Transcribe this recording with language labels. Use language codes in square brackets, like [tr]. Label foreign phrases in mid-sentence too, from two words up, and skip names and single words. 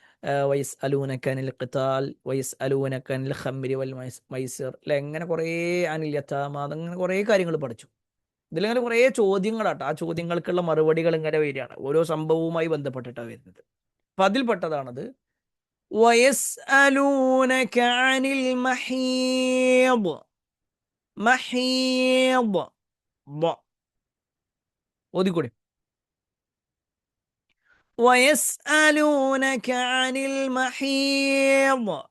[ar] ويسألونك عن القتال ويسألونك عن الخمر والميسر [ml] അല്ലെ, എങ്ങനെ കുറേ [ar] عن اليتامى, [ml] അതങ്ങനെ കുറേ കാര്യങ്ങൾ പഠിച്ചു. ഇതിലിങ്ങനെ കുറേ ചോദ്യങ്ങളാട്ടോ. ആ ചോദ്യങ്ങൾക്കുള്ള മറുപടികൾ ഇങ്ങനെ വരികയാണ്, ഓരോ സംഭവവുമായി ബന്ധപ്പെട്ടിട്ടാണ് വരുന്നത്. അപ്പൊ അതിൽപ്പെട്ടതാണത്. [ar] ويسألونك عن المحيض محيض ഓതിക്കൂടി. ويسألونك عن المحيض